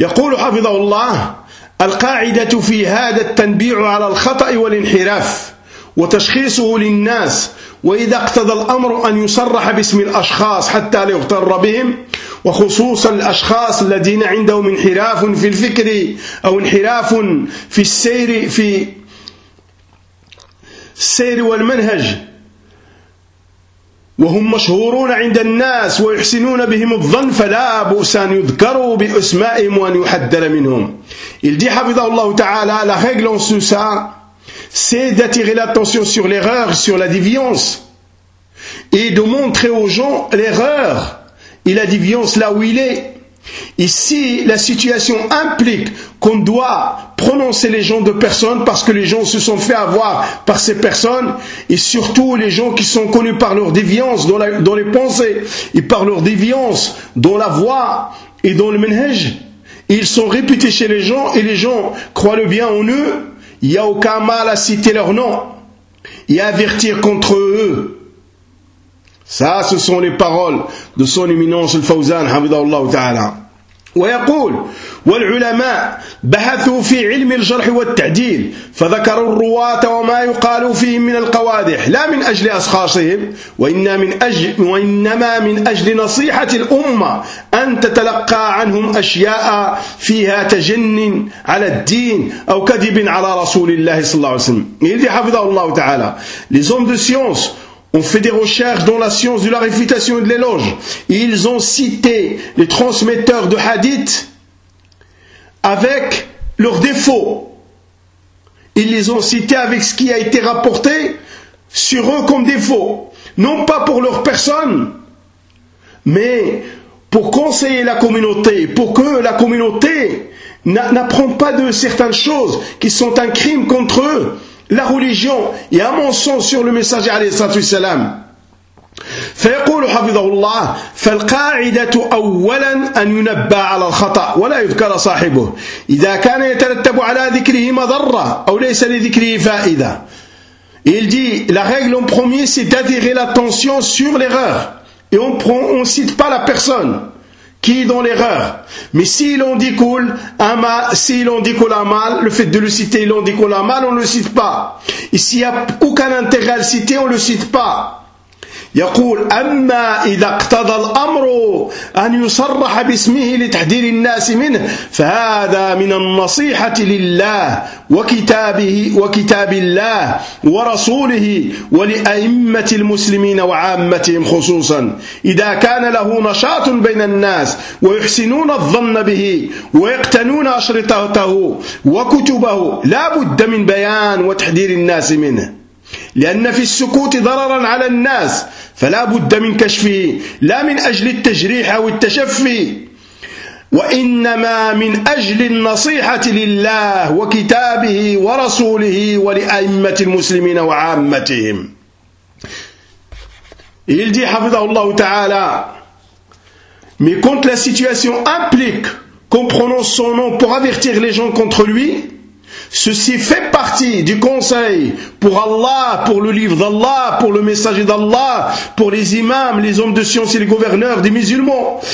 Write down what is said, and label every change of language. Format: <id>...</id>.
<ar>يقول حفظه الله القاعدة في هذا التنبيع على الخطأ والانحراف وتشخيصه للناس وإذا اقتضى الأمر أن يصرح باسم الأشخاص حتى لا يغتر بهم وخصوصا الأشخاص الذين عندهم انحراف في الفكر أو انحراف في السير والمنهج وهم مشهورون عند الناس ويحسنون بهم الظن فلا بؤس أن يذكروا بأسمائهم وأن يحذر منهم.</ar> <fr>Il dit,</fr> <ar>حفظه الله</ar> <fr>تعالى, la règle en sous ça, c'est d'attirer l'attention sur l'erreur, sur la déviance, et de montrer aux gens l'erreur et la déviance là où il est. Et si la situation implique qu'on doit prononcer les noms de personnes parce que les gens se sont fait avoir par ces personnes, et surtout les gens qui sont connus par leur déviance dans les pensées et par leur déviance dans la voix et dans le manhaj, ils sont réputés chez les gens et les gens croient le bien en eux, il n'y a aucun mal à citer leur nom et à avertir contre eux. Ça, ce sont les paroles de son éminence Al-Fawzan, hamidallahu ta'ala.</fr> <ar>ويقول والعلماء بحثوا في علم الجرح والتعديل فذكروا الرواة وما يقال فيهم من القوادح لا من أجل أشخاصهم وإنما من أجل نصيحة الأمة أن تتلقى عنهم أشياء فيها تجن على الدين أو كذب على رسول الله صلى الله عليه وسلم. يلي حفظه الله تعالى.</ar> <fr>Les hommes de science ont fait des recherches dans la science de la réfutation et de l'éloge. Et ils ont cité les transmetteurs de hadith avec leurs défauts. Ils les ont cités avec ce qui a été rapporté sur eux comme défaut. Non pas pour leur personne, mais pour conseiller la communauté, pour que la communauté n'apprend pas de certaines choses qui sont un crime contre eux. La religion et un mensonge sur le messager alayhi salatu wassalam.</fr> <ar>فيقول حفظه الله فالقاعدة أولا أن ينبى على الخطأ ولا يذكر صاحبه إذا كان يترتب على ذكره مضرة أو ليس لذكره فائدة.</ar> <fr>Il dit, la règle en premier, c'est d'attirer l'attention sur l'erreur. Et on cite pas la personne qui est dans l'erreur. Mais s'il en découle un mal, le fait de le citer, il en découle un mal, on ne le cite pas. Et s'il n'y a aucun intérêt à le citer, on ne le cite pas.</fr> <ar>يقول أما إذا اقتضى الأمر أن يصرح باسمه لتحذير الناس منه فهذا من النصيحة لله وكتاب الله ورسوله ولأئمة المسلمين وعامتهم خصوصا إذا كان له نشاط بين الناس ويحسنون الظن به ويقتنون أشرطته وكتبه لا بد من بيان وتحذير الناس منه لأن في السكوت ضررا على الناس فلا بد من كشفه لا من أجل التجريح أو التشفي وإنما من أجل النصيحة لله وكتابه ورسوله ولأئمة المسلمين وعامتهم.</ar> <fr>Il dit,</fr> <ar>حفظه الله تعالى,</ar> <fr>mais quand la situation implique qu'en prononce son nom pour avertir les gens contre lui, ceci fait partie du conseil pour Allah, pour le livre d'Allah, pour le messager d'Allah, pour les imams, les hommes de science et les gouverneurs des musulmans.</fr>